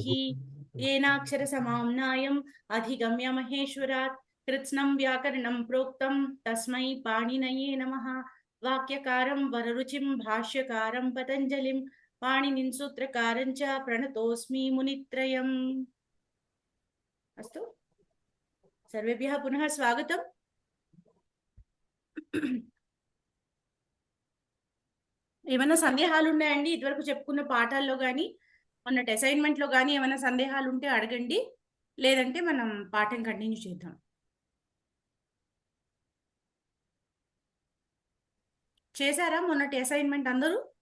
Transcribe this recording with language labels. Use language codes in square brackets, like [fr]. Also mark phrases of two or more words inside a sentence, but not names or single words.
[sa] येनाक्षरसमाम्नायम् अधिगम्य महेश्वरात् कृत्स्नं व्याकरणं प्रोक्तं तस्मै पाणिनये नमः. वाक्यकारं वररुचिं भाष्यकारं पतञ्जलिं पाणिनिं सूत्रकारं च प्रणतोऽस्मि मुनित्रयम्. अस्तु, सर्वेभ्यः पुनः स्वागतम्. [te] ఏమైనా సందేహాలు ఉన్నాయండి? ఇదివరకు చెప్పుకున్న పాఠాల్లో కానీ మొన్నటి అసైన్మెంట్లో కానీ ఏమైనా సందేహాలు ఉంటే అడగండి, లేదంటే మనం పాఠం కంటిన్యూ చేద్దాం. చేశారా మొన్నటి అసైన్మెంట్ అందరూ?